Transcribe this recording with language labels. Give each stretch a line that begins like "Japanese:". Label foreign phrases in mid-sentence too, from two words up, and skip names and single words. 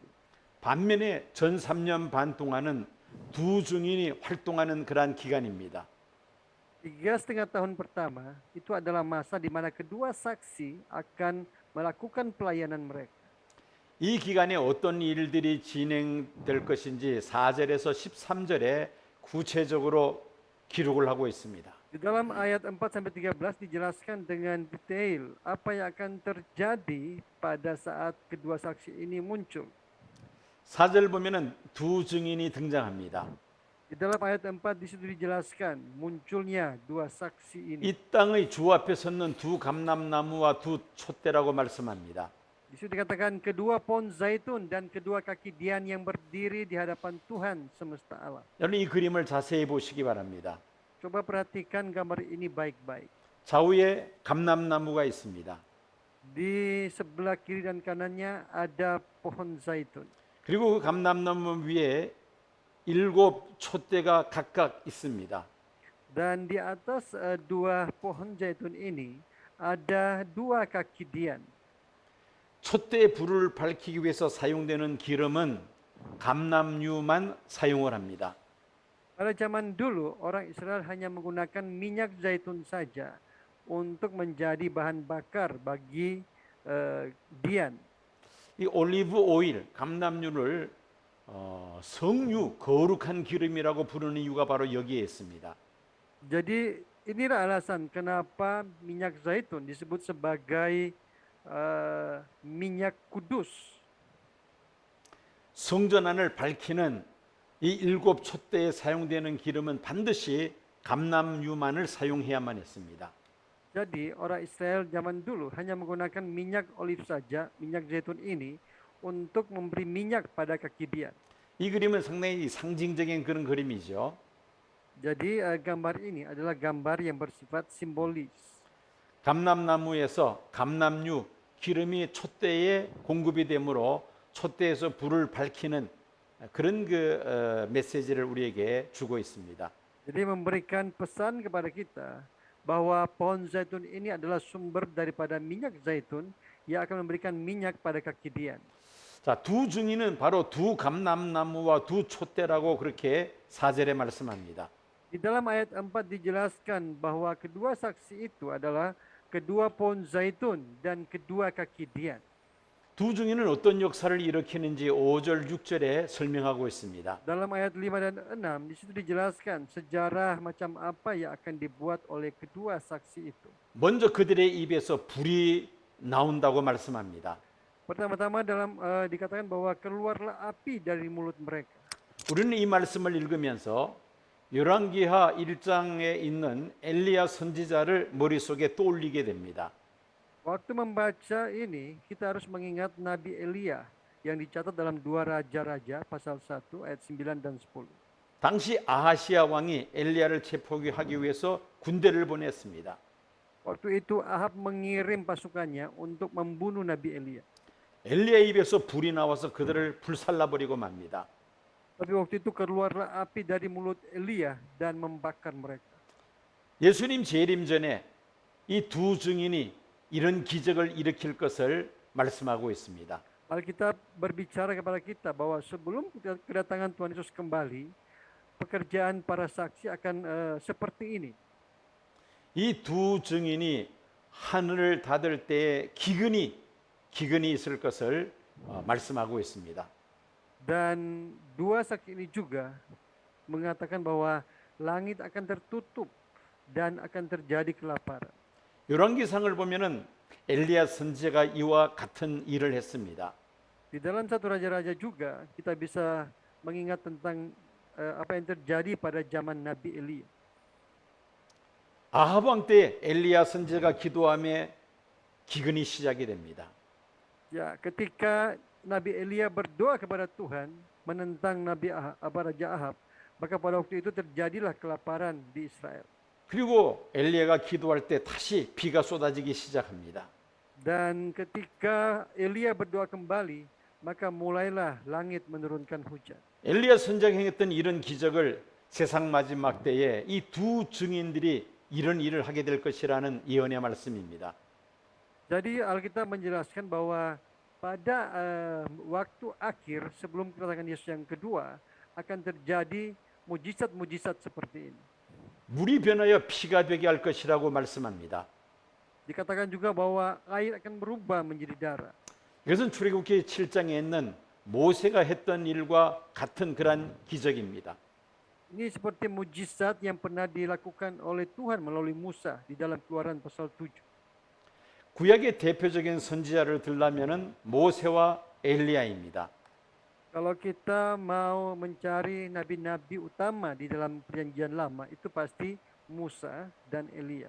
Korean: 반면에 전 3년 반 동안은 두 증인이 활동하는 그러한 기간입니다.
Indonesian: 3,5 tahun pertama itu adalah masa di mana kedua saksi akan melakukan pelayanan mereka.
Korean: 이 기간에 어떤 일들이 진행될 것인지 4절에서 13절에 구체적으로 기록을 하고 있습니다.
Indonesian: Di dalam ayat 4 sampai 13 dijelaskan dengan detail apa yang akan terjadi pada saat kedua saksi ini muncul.
Korean: 4절 보면은 두 증인이 등장합니다.
Indonesian: Di dalam ayat 4 di situ dijelaskan munculnya dua saksi ini.
Korean: 이 땅의 주 앞에 섰는 두 감람나무와 두 촛대라고 말씀합니다.
Indonesian: Di situ dikatakan kedua pohon zaitun dan kedua kaki dian yang berdiri di hadapan Tuhan semesta alam.
Korean: 여러분 이 그림을 자세히 보시기 바랍니다.
Indonesian: Coba perhatikan gambar ini baik-baik.
Korean: 좌우에 감람나무가 있습니다.
Indonesian: Di sebelah kiri dan kanannya ada pohon zaitun.
Korean: 그리고 그 감람나무 위에 7 촛대가 각각 있습니다.
Indonesian: Dan di atas dua pohon zaitun ini ada dua kaki dian.
Korean: 촛대의 불을 밝히기 위해서 사용되는 기름은 감람유만 사용을 합니다.
Indonesian: Pada zaman dulu orang Israel hanya menggunakan minyak zaitun saja untuk menjadi bahan bakar bagi dian.
Korean: 이
English: olive oil,
Korean: 감람유를 성유, 거룩한 기름이라고 부르는 이유가 바로 여기에 있습니다.
Indonesian: Jadi inilah alasan kenapa minyak zaitun disebut sebagai minyak kudus.
Korean: 성전 안을 밝히는 이 7 촛대에 사용되는 기름은 반드시 감람유만을 사용해야만 했습니다.
Indonesian: Jadi orang Israel zaman dulu hanya menggunakan minyak olive saja, minyak zaitun ini untuk memberi minyak pada kaki dian.
Korean: 이 그림은 상당히 상징적인 그런 그림이죠.
Indonesian: Jadi gambar ini adalah gambar yang bersifat simbolis.
Korean: 감람나무에서 감람유 기름이 촛대에 공급이 되므로 촛대에서 불을 밝히는 그런 메시지를 우리에게 주고 있습니다.
Indonesian: Jadi memberikan pesan kepada kita bahwa pohon zaitun ini adalah sumber daripada minyak zaitun yang akan memberikan minyak pada kaki dian.
Korean: 자, 두 증인은 바로 두 감람나무와 두 촛대라고 그렇게 4절에 말씀합니다.
Indonesian: Di dalam ayat 4 dijelaskan bahwa kedua saksi itu adalah kedua pohon zaitun dan kedua kaki dian.
Korean: 두 증인은 어떤 역사를 일으키는지 5절, 6절에 설명하고 있습니다.
Indonesian: Dalam ayat 5 dan 6 di situ dijelaskan sejarah macam apa yang akan dibuat oleh kedua saksi itu.
Korean: 먼저 그들의 입에서 불이 나온다고 말씀합니다.
Indonesian: Pertama-tama dikatakan bahwa keluarlah api dari mulut mereka.
Korean: 우리는 이 말씀을 읽으면서 열왕기하 1장에 있는 엘리야 선지자를 머릿속에 떠올리게 됩니다.
Indonesian: Waktu membaca ini, kita harus mengingat Nabi Elia yang dicatat dalam 2 Raja-Raja pasal 1 ayat 9 dan 10.
Korean: 당시 아하시아 왕이 엘리야를 체포하기 위해서 군대를 보냈습니다.
Indonesian: Waktu itu Ahab mengirim pasukannya untuk membunuh Nabi Elia.
Korean: 엘리야 입에서 불이 나와서 그들을 불살라버리고 맙니다.
Indonesian: Tapi waktu itu keluarlah api dari mulut Elia dan membakar mereka.
Korean: 예수님 재림 전에 이 두 증인이 이런 기적을 일으킬 것을 말씀하고 있습니다.
Indonesian: Alkitab berbicara kepada kita bahwa sebelum kedatangan Tuhan Yesus kembali, pekerjaan para saksi akan seperti ini.
Korean: 이 두 증인이 하늘을 닫을 때에 기근이 있을 것을 말씀하고 있습니다.
Indonesian: Dan dua saksi ini juga mengatakan bahwa langit akan tertutup dan akan terjadi kelaparan.
Korean: 열왕기상을 보면은 엘리야 선지자가 이와 같은 일을 했습니다.
Indonesian: Di dalam 1 Raja-Raja juga kita bisa mengingat tentang apa yang terjadi pada zaman Nabi Elia.
Korean: 아합 왕 때 엘리야 선지자가 기도함에 기근이 시작이 됩니다.
Indonesian: Ya, ketika Nabi Elia berdoa kepada Tuhan menentang Raja Ahab, maka pada waktu itu terjadilah kelaparan di Israel.
Korean: 그리고 엘리야가 기도할 때 다시 비가 쏟아지기 시작합니다.
Indonesian: Dan ketika Elia berdoa kembali, maka mulailah langit menurunkan hujan.
Korean: 엘리야 선지자가 행했던 이런 기적을 세상 마지막 때에 이 두 증인들이 이런 일을 하게 될 것이라는 예언의 말씀입니다.
Indonesian: Jadi Alkitab menjelaskan bahwa pada waktu akhir sebelum kedatangan Yesus yang kedua akan terjadi mujizat-mujizat seperti ini.
Korean: 물이 변하여 피가 되게 할 것이라고 말씀합니다.
Indonesian: Dikatakan juga bahwa air akan berubah menjadi darah.
Korean: 이것은 출애굽기 7장에 있는 모세가 했던 일과 같은 그런 기적입니다.
Indonesian: Ini seperti mujizat yang pernah dilakukan oleh Tuhan melalui Musa di dalam Keluaran pasal 7.
Korean: 구약의 대표적인 선지자를 들라면은 모세와 엘리야입니다.
Indonesian: Kalau kita mau mencari nabi-nabi utama di dalam perjanjian lama, itu pasti Musa dan Elia.